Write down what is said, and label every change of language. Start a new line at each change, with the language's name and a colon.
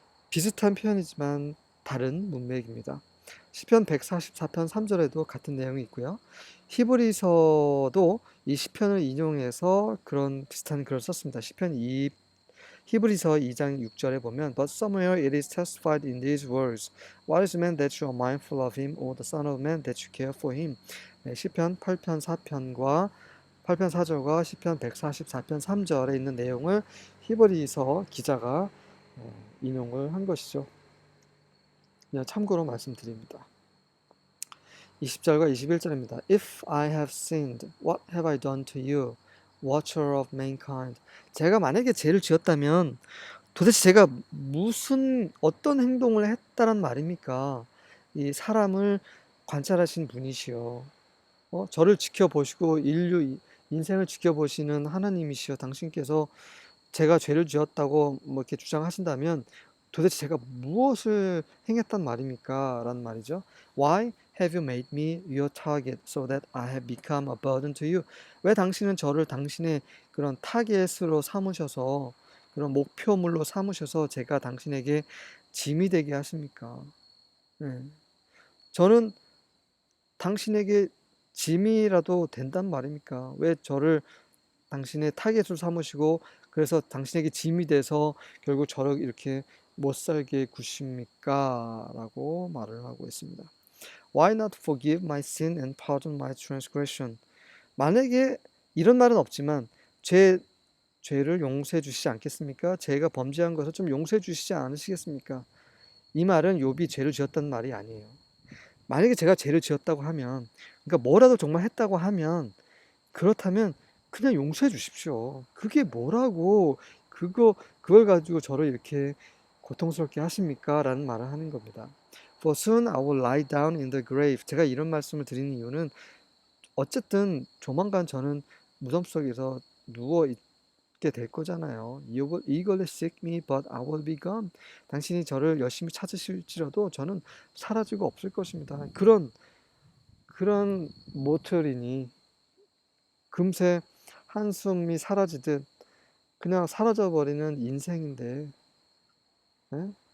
Korean: 비슷한 표현이지만 다른 문맥입니다. 시편 144편 3절에도 같은 내용이 있고요. 히브리서도 이 시편을 인용해서 그런 비슷한 글을 썼습니다. 히브리서 2장 6절에 보면
English: But somewhere it is testified in these words What is man that you are mindful of him, or the son of man that you care for him?
Korean: 시편 8편 4편과 8편 4절과 시편 144편 3절에 있는 내용을 히브리서 기자가 인용을 한 것이죠. 그냥 참고로 말씀드립니다. 20절과 21절입니다.
English: If I have sinned, what have I done to you, watcher of mankind?
Korean: 제가 만약에 죄를 지었다면 도대체 제가 어떤 행동을 했다란 말입니까? 이 사람을 관찰하신 분이시여. 저를 지켜보시고 인생을 지켜보시는 하나님이시여. 당신께서 제가 죄를 지었다고 뭐 이렇게 주장하신다면 도대체 제가 무엇을 행했단 말입니까? 라는 말이죠.
English: Why have you made me your target so that I have become a burden to you?
Korean: 왜 당신은 저를 당신의 그런 타겟으로 삼으셔서 그런 목표물로 삼으셔서 제가 당신에게 짐이 되게 하십니까? 네. 저는 당신에게 짐이라도 된단 말입니까? 왜 저를 당신의 타겟으로 삼으시고 그래서 당신에게 짐이 돼서 결국 저를 이렇게 못 살게 구십니까? 라고 말을 하고 있습니다.
English: Why not forgive my sin and pardon my transgression?
Korean: 만약에 이런 말은 없지만 죄를 용서해 주시지 않겠습니까? 제가 범죄한 것을 좀 용서해 주시지 않으시겠습니까? 이 말은 욥이 죄를 지었다는 말이 아니에요. 만약에 제가 죄를 지었다고 하면, 그러니까 뭐라도 정말 했다고 하면, 그렇다면 그냥 용서해 주십시오. 그게 뭐라고 그걸 가지고 저를 이렇게 고통스럽게 하십니까? 라는 말을 하는 겁니다.
English: For soon I will lie down in the grave.
Korean: 제가 이런 말씀을 드리는 이유는 어쨌든 조만간 저는 무덤 속에서 누워 있게 될 거잖아요.
English: You will eagerly seek me, but I will be gone.
Korean: 당신이 저를 열심히 찾으실지라도 저는 사라지고 없을 것입니다. 그런 모토리니 금세 한숨이 사라지듯 그냥 사라져 버리는 인생인데, 예?